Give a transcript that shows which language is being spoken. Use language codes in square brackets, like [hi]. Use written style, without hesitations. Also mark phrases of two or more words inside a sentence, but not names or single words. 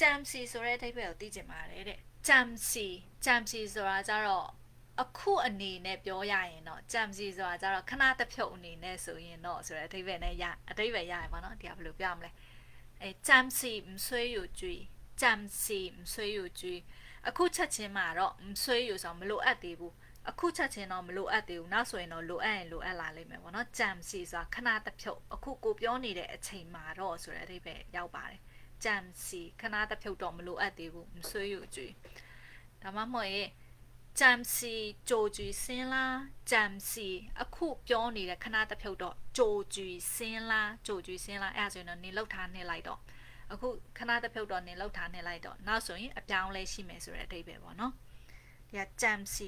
[my] မ်စီဆိုတဲ့အဓိပ္ပာယ်ကိုသိချင်ပါတယ်တဲ့ဂျမ်စီဆိုတာကြတော့အခုအနေနဲ့ပြောရရင်တော့ဂျမ်စီဆိုတာကြတော့ခဏတစ်ဖြုတ်အနေနဲ့ဆိုရင်တော့ဆိုတဲ့အဓိပ္ပာယ်နဲ့အဓိပ္ပာယ်ရရပါတော့ဒီကဘယ်လိုပြောမလဲဂျမ်စီ [yue] 唔需要注意 [my] ဂျမ်စီ [yue] 唔需要注意 [my] အခုချက်ချင်းမှာတော့ [yue] 唔需要 [my] ဆိုမလိုအပ်သေးဘူးအခုချက်ချင်းတော့မလိုအပ်သေးဘူးနောက်ဆိုရင်တော့လိုအပ်ရင်လိုအပ်လာလိမ့်မယ်ပေါ့နော်ဂျမ်စီဆိုတာခဏတစ်ဖြုတ်အခုကိုပြောနေတဲ့အချိန်မှာတော့ဆိုတဲ့အဓိပ္ပာယ်ရောက်ပါတယ်ဂျမ်စီခဏတစ်ဖြုတ်တော့မလိုအပ်သေးဘူး [yue] 唔需要注意 [my] ဒါမှမဟုတ်ရင်ဂျမ်စီကြိုကြွစင်း လားဂျမ်စီအခုပြောနေတဲ့ခဏတစ်ဖြုတ်တော့ကြိုကြွစင်းလားအဲ့ဒါဆိုရင်တော့နေလောက်ထားနေလိုက်တော့အခုခဏတစ်ဖြုတ်တော့နေလောက်ထားနေလိုက်တော့နောက်ဆိုရင်အပြောင်းလဲရှိမယ်ဆိုတဲ့အဓိပ္ပာယ်ပေါ့နော်ဒီကဂျမ်စီ